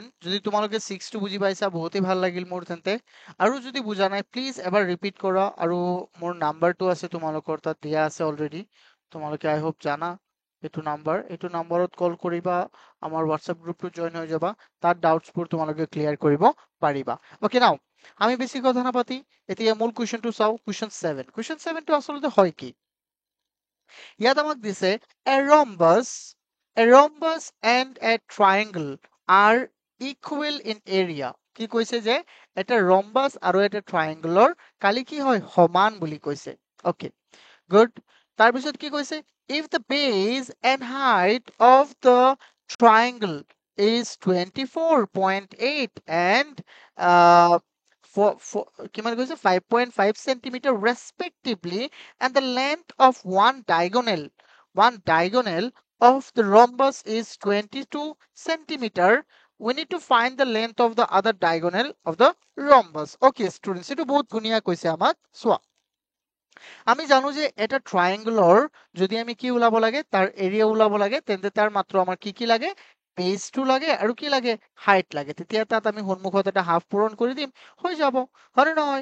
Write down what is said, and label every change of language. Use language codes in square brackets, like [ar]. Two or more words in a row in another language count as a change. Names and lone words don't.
[as] যদি তোমালোকে 6 টো বুজি পাইছা, বহুতেই ভাল লাগিল মোৰ তেন্তে। আৰু যদি বুজা নাই, প্লিজ এবাৰ ৰিপিট কৰা, আৰু মোৰ নাম্বাৰটো আছে তোমালোকৰ তাত দিয়া আছে অলৰেডি, তোমালোকে [en] I hope [as] জানা এইটো নাম্বাৰত কল কৰিবা, আমাৰ হোৱাটছএপ গ্ৰুপটো জইন হৈ যাবা, তাত ডাউটছবোৰ তোমালোকে ক্লিয়াৰ কৰিব পাৰিবা। [en] Okay, now [as] আমি বেছি কথা নাপাতি এতিয়া মূল কুৱেশ্যনটো চাও। কুৱেশ্যন 7, কুৱেশ্যন 7টো আচলতে হয় কি? ইয়াত আমাক দিছে [en] a rhombus and a triangle are equal in area। [as] কি কৈছে যে এটা rhombus আৰু এটা triangle কালি কি হয়? সমান বুলি কৈছে। [en] Okay, good. [as] তাৰপিছত কি কৈছে? [en] if the base and height of the triangle is 24.8 and uh, [as] কিমান কৈছে? [en] 5.5 centimeter respectively, and the length of one diagonal of the rhombus is 22 centimeter, we need to find the length of the other diagonal of the rhombus। Okay students, [as] এটো বহুত ধুনীয়া কৈছে আমাক। চোৱা, আমি জানো যে এটা ট্ৰায়াঙ্গলৰ যদি আমি কি ওলাব লাগে, তাৰ এৰিয়া ওলাব লাগে, তেন্তে তাৰ মাত্ৰ আমাৰ কি কি লাগে? বেসটো লাগে, আৰু কি লাগে? হাইট লাগে। তেতিয়া তাত আমি সন্মুখত এটা হাফ পূৰণ কৰি দিম, হৈ যাব, হয়নে নহয়?